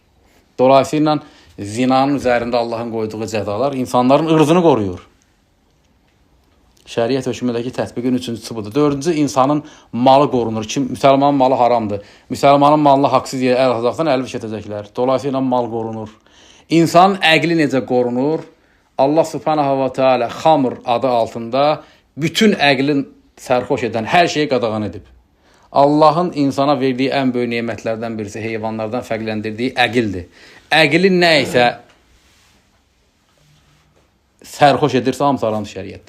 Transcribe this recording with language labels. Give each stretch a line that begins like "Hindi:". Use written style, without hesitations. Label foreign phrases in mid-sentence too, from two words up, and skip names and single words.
Azerbaijani: Dolayısıyla zinanın üzərində Allahın qoyduğu cəzalar insanların ırzını qoruyur. Şəriət hökmündəki tətbiqin üçüncüsü budur. Dördüncü, insanın malı qorunur. Müsəlmanın malı haramdır. Müsəlmanın malına haqsız yerə əl atacaqsan, əl keçəcəklər. Dolayısıyla mal qorunur. İnsanın əqli necə qorunur? Allah
Arabic: سبحانه وتعالى
Azerbaijani: xamr adı altında bütün əqlin sərxoş edən hər şeyi qadağan edib. Allahın insana verdiyi ən böyük nemətlərdən birisi heyvanlardan fərqləndirdiyi əqildir. Əqli nə isə sərxoş edirsə, hamısı haramdır şəriətdə.